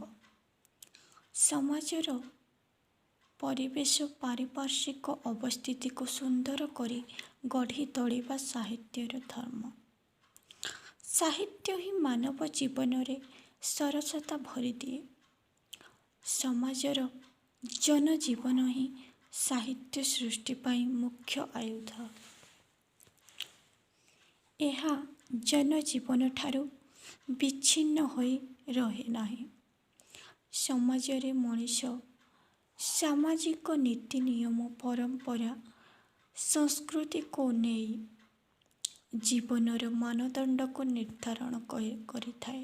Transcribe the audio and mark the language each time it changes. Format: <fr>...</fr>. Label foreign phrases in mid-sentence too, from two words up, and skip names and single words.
<or>ସମାଜର ପରିବେଶ ପାରିପାର୍ଶ୍ୱିକ ଅବସ୍ଥିତି କୁ ସୁନ୍ଦର କରି ଗଢ଼ି ତୋଳିବା ସାହିତ୍ୟର ଧର୍ମ। ସାହିତ୍ୟ ହିଁ ମାନବ ଜୀବନ ରେ ସରସତା ଭରି ଦିଏ। ସମାଜର ଜନଜୀବନ ହିଁ ସାହିତ୍ୟ ସୃଷ୍ଟି ପାଇଁ ମୁଖ୍ୟ ଆୟୁଧ। ଏହା जनजीवन ଠାରୁ ବିଚ୍ଛିନ୍ନ ହୋଇ ରହେ ନାହିଁ। ସମାଜରେ ମଣିଷ ସାମାଜିକ ନୀତି ନିୟମ ପରମ୍ପରା ସଂସ୍କୃତିକୁ ନେଇ ଜୀବନର ମାନଦଣ୍ଡକୁ ନିର୍ଦ୍ଧାରଣ କରିଥାଏ।</or>